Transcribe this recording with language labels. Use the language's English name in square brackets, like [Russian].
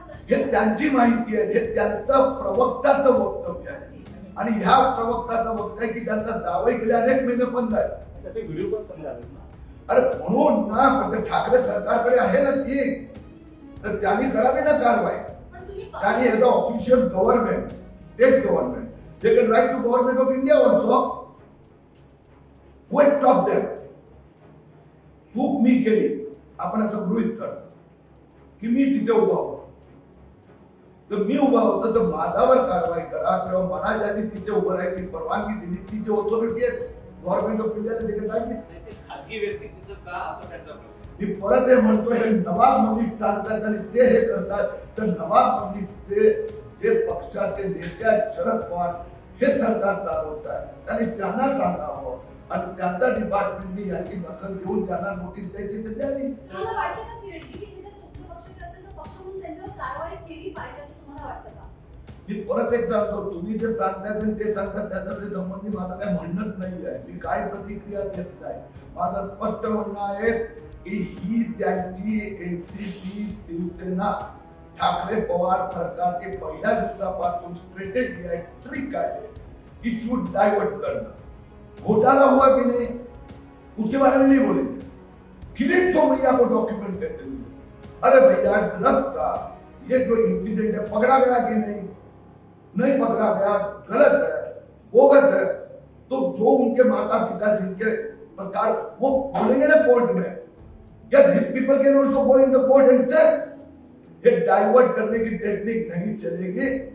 [Marathi] हे त्यांची माहिती आहे. हे त्यांचं प्रवक्त्याचं वक्तव्य आहे आणि ह्या प्रवक्त्याचं वक्तव्य आहे की त्यांचा दावाही गेले अनेक महिने बंद आहे. तसे व्हिडिओ पण समजा ना. अरे म्हणून ना ठाकरे सरकारकडे आहे ना ती तर त्यांनी करावी ना कारवाई. त्यांनी [English] As a official government state government they can write to government of India also. Who stop them? [Marathi] चूक मी केली आपण असं गृहीत करतो की मी तिथे उभा होतो तर मी उभा होतो तर माझ्यावर कारवाई करा किंवा मला ज्यांनी तिथे उभं राहायची परवानगी दिली ती जी ऑथॉरिटी आहे गव्हर्नमेंट ऑफ इंडिया देखील काय की ते खाजगी व्यक्ती तिथं का असं त्यांचा प्रश्न. मी परत हे म्हणतोय हे नवाब मलिक चालतात आणि ते हे करतात तर नवाब मलिकचे जे पक्षाचे नेते आहेत शरद पवार हे सरकार चालवतात आणि त्यांना सांगावं आणि त्यांचा डिपार्टमेंटनी याची दखल घेऊन त्यांना नोटीस द्यायची तर द्यावी. तुम्हाला वाटतं का की किती हे जर तुमच्या पक्षाचे असेल तर पक्ष म्हणून त्यांच्यावर कारवाई केली पाहिजे असं तुम्हाला वाटतं का? मी परत एक सांगतो तुम्ही जे सांगताय आणि ते सांगतात त्याचा ते संबंधी माझं काही म्हणणंच नाही आहे. मी काय प्रतिक्रिया देत नाही. माझं स्पष्ट म्हणणं आहे की ही त्यांची एनसीपी शिवसेना ठाकरे पवार सरकारची पहिल्या दिवसापासून स्ट्रॅटेजी आहे, ट्रिक आहे, इश्यू डायवर्ट करणं. [Hindi] घोटाला हुआ कि नहीं उसके बारे में नहीं बोलेंगे. किरीट सोमैया को डॉक्यूमेंट कैसे मिले? अरे भैया ड्रग का ये जो इंसिडेंट है पकड़ा गया कि नहीं पकड़ा गया, गलत है, बोगस है. तो जो उनके माता पिता जिनके प्रकार वो बोलेंगे ना कोर्ट में, क्या [English] this people can also go in the court and से [Hindi] ये डाइवर्ट करने की टेक्निक नहीं चलेगी.